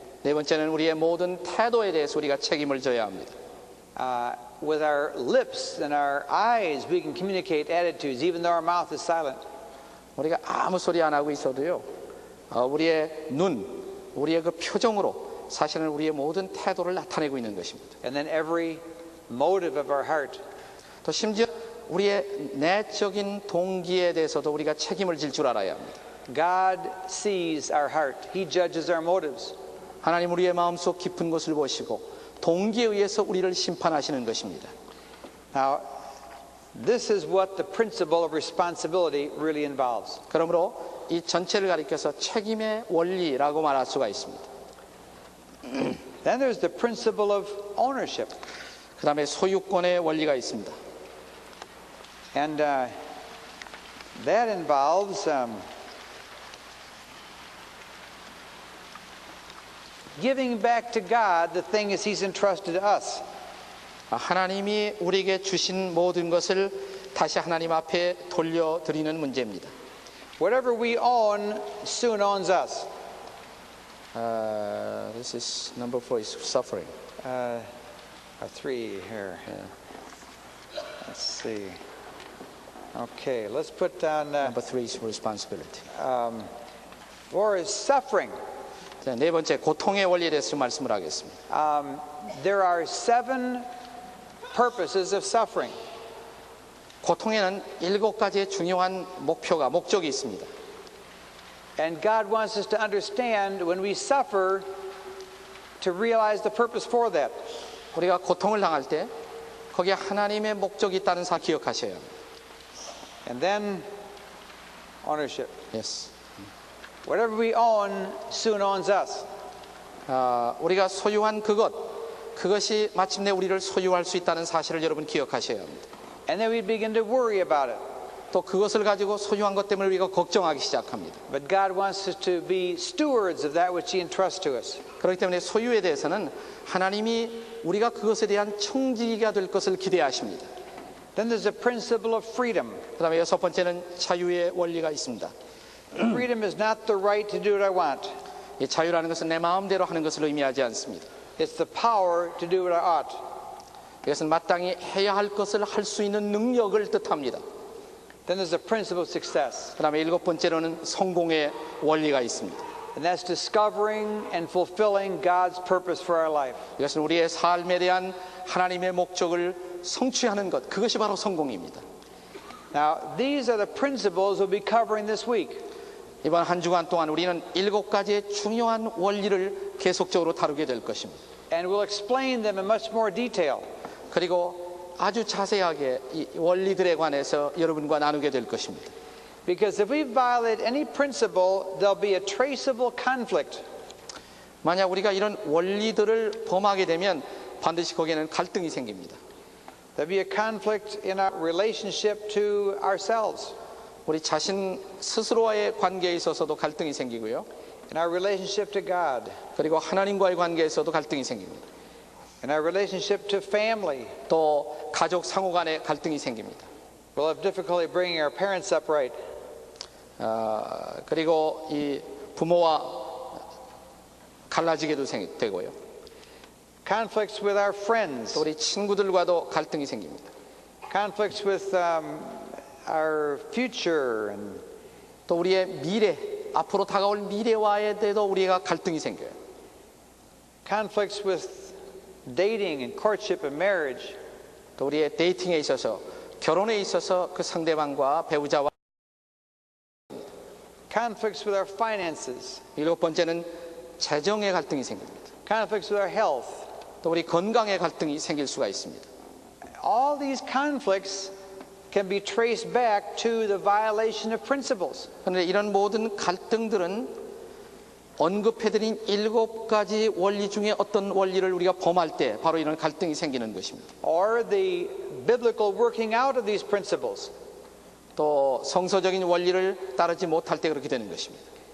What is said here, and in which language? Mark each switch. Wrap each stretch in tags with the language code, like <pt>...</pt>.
<ko>네 번째는 우리의 모든 태도에 대해서 우리가 책임을 져야 합니다.</ko> <en>With our lips and our eyes, we can communicate attitudes, even though our mouth is silent.</en> <ko>우리가 아무 소리 안 하고 있어도요, 우리의 눈, 우리의 그 표정으로 사실은 우리의 모든 태도를 나타내고 있는 것입니다.</ko> <en>And then every motive of our heart.</en> <ko>또 심지어 우리의 내적인 동기에 대해서도 우리가 책임을 질 줄 알아야 합니다.</ko> <en>God sees our heart. He judges our motives.</en> <ko>하나님 우리의 마음속 깊은 곳을 보시고 동기에 의해서 우리를 심판하시는 것입니다.</ko> <en>Now, this is what the principle of responsibility really involves.</en> <ko>그러므로 이 전체를 가리켜서 책임의 원리라고 말할 수가 있습니다.</ko> <en>Then there's the principle of ownership.</en> <ko>그 다음에 소유권의 원리가 있습니다.</ko> <en>And that involves giving back to God the things He's entrusted to us.</en> <ko>하나님이 우리에게 주신 모든 것을 다시 하나님 앞에 돌려드리는 문제입니다.</ko> <en>Whatever we own soon owns us. This is number 4 is suffering. 3 here. Let's see. Okay, let's put down Number 3 is responsibility. 4 is suffering.</en> <ko>자, 네 번째 고통의 원리에 대해서 말씀을 하겠습니다.</ko> <en>There are 7 purposes of suffering.</en> <ko>고통에는 7가지의 중요한 목적이 있습니다.</ko> <en>And God wants us to understand when we suffer to realize the purpose for that.</en> <ko>우리가 고통을 당할 때 거기에 하나님의 목적이 있다는 사실 기억하셔야 합니다.</ko> <en>And then ownership. Yes. Whatever we own soon owns us.</en> <ko>우리가 소유한 그것이 마침내 우리를 소유할 수 있다는 사실을 여러분 기억하셔야 합니다.</ko> <en>And then we begin to worry about it.</en> <ko>또 그것을 가지고 소유한 것 때문에 우리가 걱정하기 시작합니다.</ko> <en>But God wants us to be stewards of that which He entrusts to us.</en> <ko>그렇기 때문에 소유에 대해서는 하나님이 우리가 그것에 대한 청지기가 될 것을 기대하십니다.</ko> <en>Then there's a principle of freedom.</en> <ko>그다음에 여섯 번째는 자유의 원리가 있습니다.</ko> <en>Freedom is not the right to do what I want.</en> <ko>이 자유라는 것은 내 마음대로 하는 것을 의미하지 않습니다.</ko> <en>It's the power to do what I ought.</en> <ko>이것은 마땅히 해야 할 것을 할 수 있는 능력을 뜻합니다.</ko> <en>Then there's a principle of success.</en> <ko>그다음에 일곱 번째로는 성공의 원리가 있습니다.</ko> <en>And that's discovering and fulfilling God's purpose for our life.</en> <ko>이것은 우리의 삶에 대한 하나님의 목적을 성취하는 것, 그것이 바로 성공입니다.</ko> <en>Now, these are the principles we'll be covering this week.</en> <ko>이번 한 주간 동안 우리는 일곱 가지의 중요한 원리를 계속적으로 다루게 될 것입니다.</ko> <en>And we'll explain them in much more detail.</en> <ko>그리고 아주 자세하게 이 원리들에 관해서 여러분과 나누게 될 것입니다.</ko> <en>Because if we violate any principle, there'll be a traceable conflict.</en> <ko>만약 우리가 이런 원리들을 범하게 되면 반드시 거기에는 갈등이 생깁니다.</ko> <en>There'll be a conflict in our relationship to ourselves,</en> <ko>우리 자신 스스로와의 관계에 있어서도 갈등이 생기고요.</ko> <en>in our relationship to God,</en> <ko>그리고 하나님과의 관계에서도 갈등이 생깁니다.</ko> <en>in our relationship to family.</en> <ko>또 가족 상호 간에 갈등이 생깁니다.</ko> <en>We'll have difficulty bringing our parents up right.</en> <ko>그리고 이 부모와 갈라지게도 되고요.</ko> <en>Conflicts with our friends.</en> <ko>또 우리 친구들과도 갈등이 생깁니다.</ko> <en>Conflicts with our future. And</en> <ko>또 우리의 미래, 앞으로 다가올 미래와에 대해서 우리가 갈등이 생겨요.</ko> <en>conflicts with dating and courtship and marriage.</en> <ko>또 우리의 데이팅에 있어서, 결혼에 있어서 그 상대방과 배우자와</ko> <en>Conflicts with our finances.</en> <ko>일곱 번째는 재정의 갈등이 생깁니다.</ko> <en>Conflicts with our health.</en> <ko>또 우리 건강의 갈등이 생길 수가 있습니다.</ko> <en>All these conflicts can be traced back to the violation of principles.</en> <ko>그런데 이런 모든 갈등들은 언급해드린 일곱 가지 원리 중에 어떤 원리를 우리가 범할 때 바로 이런 갈등이 생기는 것입니다.</ko> <en>Or the biblical working out of these principles.</en> <ko>또 성서적인 원리를 따르지 못할 때 그렇게 되는 것입니다.</ko>